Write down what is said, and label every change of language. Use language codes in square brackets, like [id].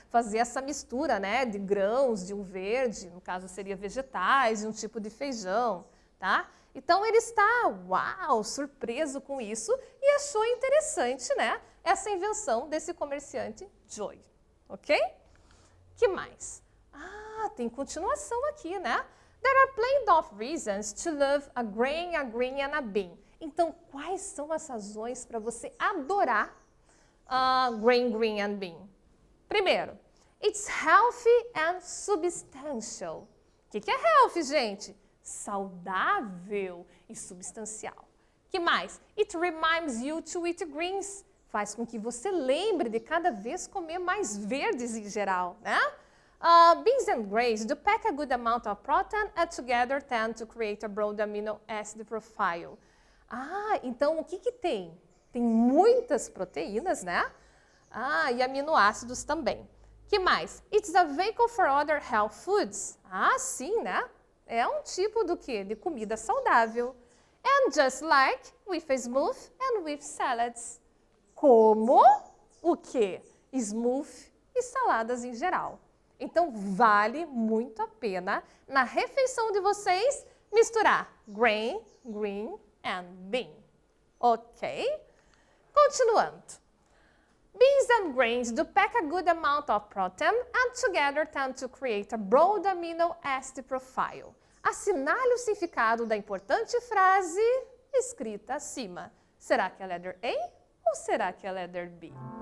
[pt] Fazer essa mistura, né, de grãos, de um verde, no caso seria vegetais, de um tipo de feijão, tá? Então ele está, uau, surpreso com isso e achou interessante, né, essa invenção desse comerciante Joy, ok? Que mais? Ah, tem continuação aqui, né? [en] There are plenty of reasons to love a grain, a green and a bean. [pt] Então, quais são as razões para você adorar grain, green and bean? [en] Primeiro, it's healthy and substantial. [pt] O que é healthy, gente? Saudável e substancial. Que mais? [en] It reminds you to eat greens. [pt] Faz com que você lembre de cada vez comer mais verdes em geral, né? [en] Beans and grains do pack a good amount of protein and together tend to create a broad amino acid profile. [pt] Ah, então o que tem? Tem muitas proteínas, né? Ah, e aminoácidos também. Que mais? [en] It's a vehicle for other health foods. [pt] Ah, sim, né? É um tipo do quê? De comida saudável. [en] And just like with a smoothie and with salads. [pt] Como o quê? Smoothie e saladas em geral. Então, vale muito a pena, na refeição de vocês, misturar grain, green and bean. Ok? Continuando. [en] Beans and grains do pack a good amount of protein and together tend to create a broad amino acid profile. [pt] Assinale o significado da importante frase escrita acima. Será que é a letter A ou será que é a letter B?